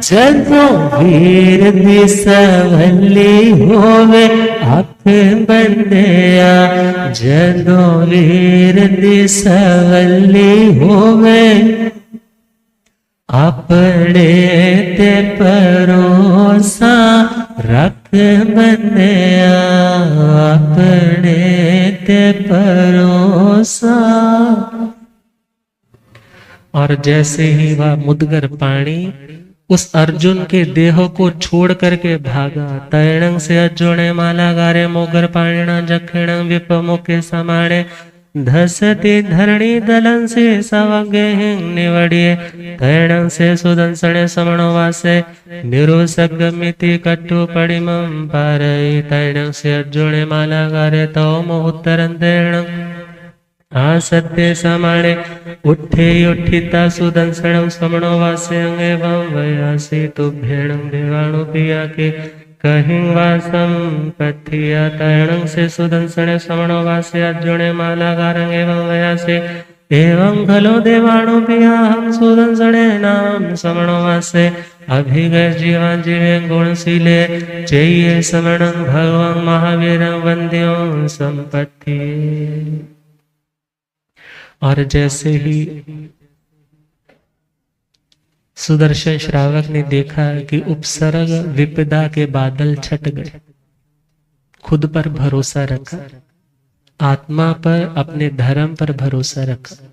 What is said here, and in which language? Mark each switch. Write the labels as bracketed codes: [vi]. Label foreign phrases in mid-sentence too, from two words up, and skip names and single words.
[pa] ਜਦੋਂ ਵੀਰ ਦੀ ਸਵਲੀ ਹੋਵੇ ਅੱਖ ਬੰਦਿਆ, ਜਦੋਂ ਵੀਰ ਦੀ ਸਵਲੀ ਹੋਵੇ ਅਪਣੇ ਤੇ ਪਰੋਸਾ ਰੱਖ ਬੰਦਿਆ, ਅਪਣੇ ਤੇ ਪਰੋਸਾ। [hi] और जैसे ही वह मुदगर पानी उस अर्जुन के देह को छोड़ करके भागा, [pra] तैणंग से अजोणे माला गारे मोगर पाणिना जखिण विप मुखे समाणे, धसती धरणी दलन से सवगे निवड़िए, तैणंग से सुदंसणे समणो वासे, निरुसग मिति कट्टु पड़िमं पारई, तैणंग से अजोणे माला गारे तो मोहुत्तरं तैणंग आ सत्य समाणे, उठे उठिता सुदंसणं समणो वासे अंगे वं वयासी तुभ्यणं देवाणु पिया के कहीं वासम पथिया, तैणंग से सुदंसणे समणो वासे अजोणे माला गारंग एवं वयासे, एवं खलो देवाणु पिया हम सुदंसणे नाम समणो वासे, अभिगय जीवा जीवे गुणशीले, चैये समणं भगवं महावीरं वंद्यो संपत्ति। [hi] और जैसे ही सुदर्शन श्रावक ने देखा कि उपसर्ग विपदा के बादल छट गए, खुद पर भरोसा रखा, आत्मा पर अपने धर्म पर भरोसा रखा,